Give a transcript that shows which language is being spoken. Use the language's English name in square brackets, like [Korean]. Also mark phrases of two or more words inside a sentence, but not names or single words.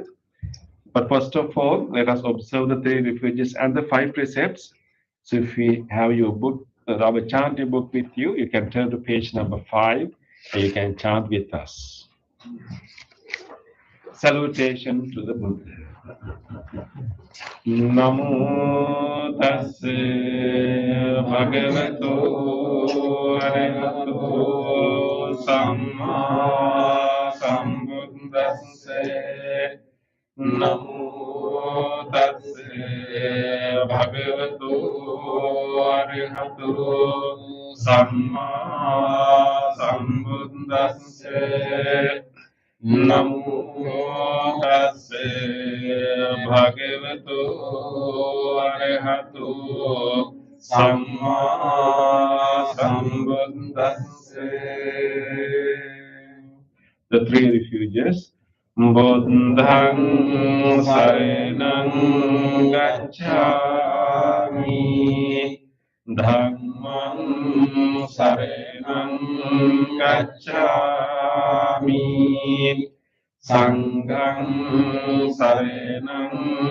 [English] But first of all, let us observe the three refuges and the five precepts. So if we have your book, our chanting book with you, you can turn to page number 5 and you can chant with us. Salutation to the Buddha. [Pali] Namo tassa bhagavato arahato samma sambuddhassa. Namo tassa bhagavato arahato samma sambuddhassa. Namo tassa bhagavato arahato samma sambuddhassa. [English] The three refuges. [Pali] Buddhang saranang gacchami, Dhammang saranang gacchami, Sanghang saranang